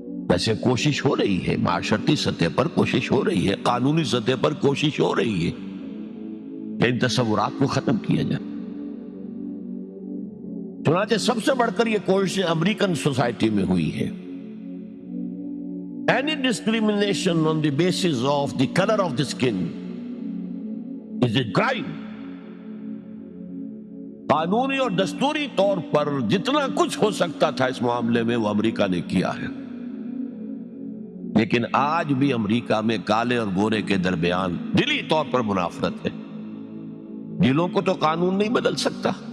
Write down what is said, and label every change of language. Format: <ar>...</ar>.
<ur>ویسے کوشش ہو رہی ہے، معاشرتی سطح پر کوشش ہو رہی ہے، قانونی سطح پر کوشش ہو رہی ہے کہ ان تصورات کو ختم کیا جائے. چنانچہ سب سے بڑھ کر یہ کوشش امریکن سوسائٹی میں ہوئی ہے.</ur> <en>Any discrimination on the basis of the color of the skin is a crime.</en> <ur>قانونی اور دستوری طور پر جتنا کچھ ہو سکتا تھا اس معاملے میں وہ امریکہ نے کیا ہے. لیکن آج بھی امریکہ میں کالے اور گورے کے درمیان دلی طور پر منافرت ہے. دلوں کو تو قانون نہیں بدل سکتا.</ur>